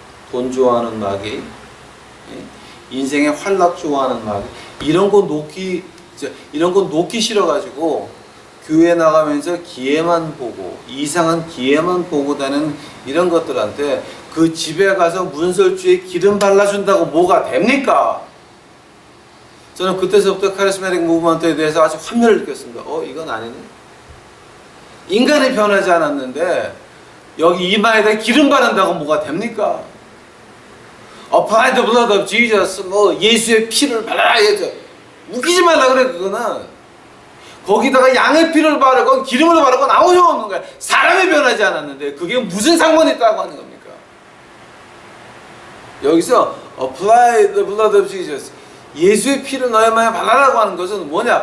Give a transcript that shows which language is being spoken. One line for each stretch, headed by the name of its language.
Korean: 돈 좋아하는 마귀, 인생의 활락 좋아하는 마귀, 이런 거 놓기 싫어가지고 교회 나가면서 기회만 보고 이상한 기회만 보고 다니는 이런 것들한테 그 집에 가서 문설주에 기름 발라준다고 뭐가 됩니까? 저는 그때서부터 카리스마틱 무브먼트에 대해서 아주 환멸을 느꼈습니다. 이건 아니네. 인간이 변하지 않았는데 여기 이마에다 기름 바른다고 뭐가 됩니까?
English: Apply the blood of Jesus,
Korean: 예수의 피를 발라라. 웃기지 말라 그래. 그거는 거기다가 양의 피를 바르건 기름을 바르건 아무 소용 없는 거야. 사람이 변하지 않았는데 그게 무슨 상관이 있다고 하는 겁니까? 여기서
English: Apply the blood of Jesus,
Korean: 예수의 피를 너의 마음에 발라라고 하는 것은 뭐냐?